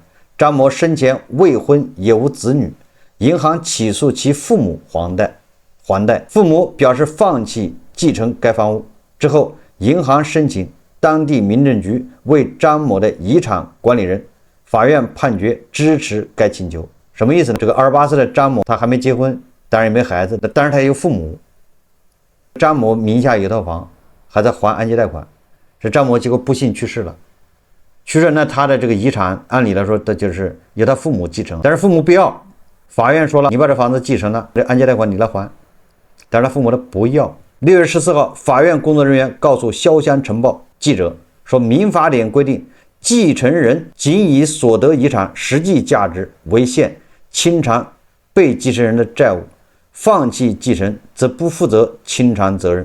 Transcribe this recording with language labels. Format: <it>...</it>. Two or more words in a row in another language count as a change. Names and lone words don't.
<zh>張某生前未婚也無子女，銀行起訴其父母還貸，父母表示放棄繼承該房屋之後，銀行申請當地民政局為張某的遺產管理人，法院判決支持該請求。什麼意思呢？這個28歲的張某他還沒結婚，當然也沒孩子，但是他有父母。張某名下有一套房，還在還按揭貸款。這張某結果不幸去世了，那他的這個遺產按理來說，他就是由他父母繼承，但是父母不要，法院說了，你把這房子繼承了，這按揭貸款你來還，但是他父母的不要。6 月14號，法院工作人員告訴瀟湘晨報記者說，民法典規定，繼承人僅以所得遺產實際價值為限清償被繼承人的債務，放棄繼承則不負責清償責任。</zh>